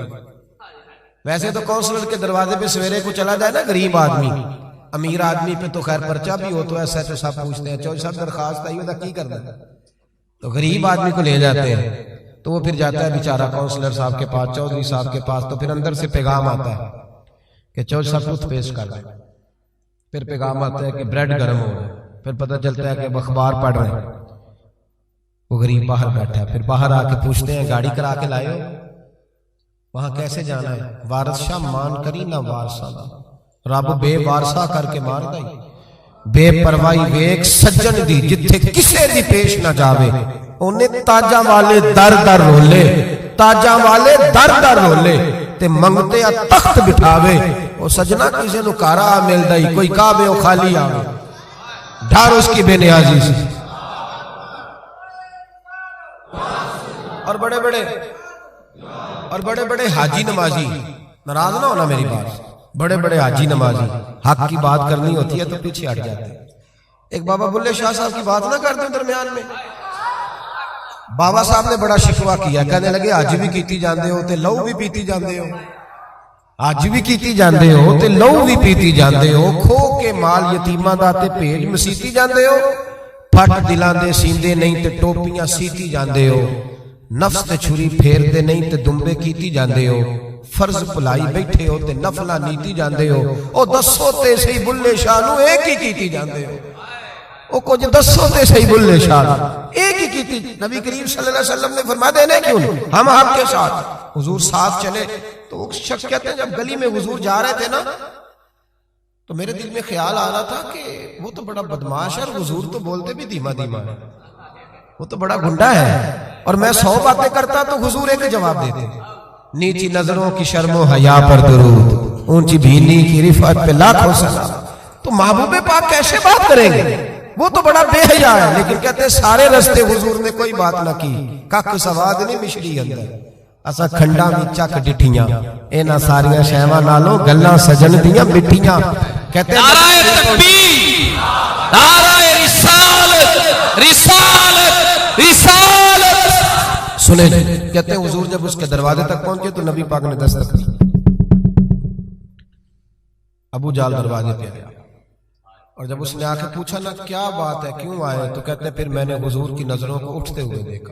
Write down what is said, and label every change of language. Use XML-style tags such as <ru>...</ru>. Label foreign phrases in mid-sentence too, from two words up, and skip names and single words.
<ur>ویسے تو کونسلر کے دروازے پہ سویرے کو چلا جائے نا غریب آدمی، امیر آدمی پہ تو خیر پرچہ بھی ہو تو ایسا تو سب پوچھتے ہیں چوہدری صاحب درخواست آئی ہوتا کی کرنا ہے، تو غریب آدمی کو لے جاتے ہیں تو وہ پھر جاتا ہے بیچارہ کونسلر صاحب کے پاس، چوہدری صاحب کے پاس، تو پھر اندر سے پیغام آتا ہے کہ چوہدری صاحب ٹوتھ پیسٹ کر دیں، پھر پیغام آتا ہے کہ بریڈ گرم ہو رہا ہے، پھر پتہ چلتا ہے کہ اخبار پڑھ رہے ہیں۔ وہ غریب باہر بیٹھا ہے، پھر باہر آ کے پوچھتے ہیں گاڑی کرا کے لائے ہو؟ وہاں کیسے جانا ہے؟</ur> <pa>وارث شاہ مان کری نہ وارثہ دا، رب بے وارثہ کر کے مار دائی، بے پروائی ویک سجن دی جتھے کسے دی پیش نہ جاوے، انہیں تاجاں والے در در رولے، تاجاں والے در در رولے تے منگتے آ تخت بٹھاوے، وہ سجنہ کسے نو کارا مل دائی، کوئی کعبے او خالی آوے،</pa> <ur>ڈھار اس کی بے نیازی سے۔ اور بڑے بڑے حاجی نمازی، ناراض نہ ہونا میری بات، بڑے بڑے حاجی نمازی حق کی بات کرنی ہوتی ہے تو پیچھے ہٹ جاتے ہیں۔ ایک بابا بلے شاہ صاحب کی بات نہ کرتے ہیں درمیان میں، بابا صاحب نے بڑا شکوہ کیا، کہنے لگے</ur> <pa>حج بھی کیتی جاندے ہو تے لو بھی پیتی جاندے ہو، حج بھی کیتی جاندے ہو تے لو بھی پیتی جاندے ہو، کھو کے مال یتیماں دا تے بھیج مسیتی جاندے ہو، پھٹ دلاں دے سیندے نہیں تے ٹوپیاں سیتی جاندے ہو، نفس تے چھری پھیر دے نہیں تے دمبے کیتی جاندے ہو، فرض پلائی بیٹھے ہو تے نفلہ نیتی جاندے ہو، او دسو تے صحیح بلے شاہ نو ایک ہی کیتی جاندے ہو، او کچھ دسو تے صحیح بلے شاہ نو ایک ہی کیتی۔</pa> <ur>نبی کریم</ur> <ar>صلی اللہ علیہ وسلم</ar> <ur>نے فرمایا دینے کیوں نہیں، ہم حق کے ساتھ۔ حضور ساتھ چلے تو وہ شخص کہتے ہیں جب گلی میں حضور جا رہے تھے نا تو میرے دل میں خیال آ رہا تھا کہ وہ تو بڑا بدماش ہے اور حضور تو بولتے بھی دھیما دھیما ہے، وہ تو بڑا گنڈا ہے، اور میں 100 باتیں کرتا تو حضور ایک جواب دیتے، نیچی نظروں کی شرم و حیا پر درود، اونچی بھینی کی رفعت پہ لاکھوں سلام۔ تو محبوب پاک کیسے بات کریں گے، وہ تو بڑا بے حیا ہے، لیکن کہتے ہیں سارے رستے حضور نے کوئی بات نہ کی،</ur> <pa>کک سواد نہیں مشری اندر، اسا کھنڈا میں چک ڈٹھیاں، اینا ساریاں شہواں نالوں گلاں سجن دیاں مٹھیاں۔</pa> <ur>کہتے ہیں نعرہ تکبیر، نعرہ رسالت، رسالت، رسالت۔ سنیں کہتے ہیں حضور جب اس کے دروازے تک پہنچے تو نبی پاک نے دستک کی، ابو جال دروازے پہ آیا، اور جب اس نے آ کے پوچھا نا کیا بات ہے کیوں آئے، تو کہتے ہیں پھر میں نے حضور کی نظروں کو اٹھتے ہوئے دیکھا۔</ur>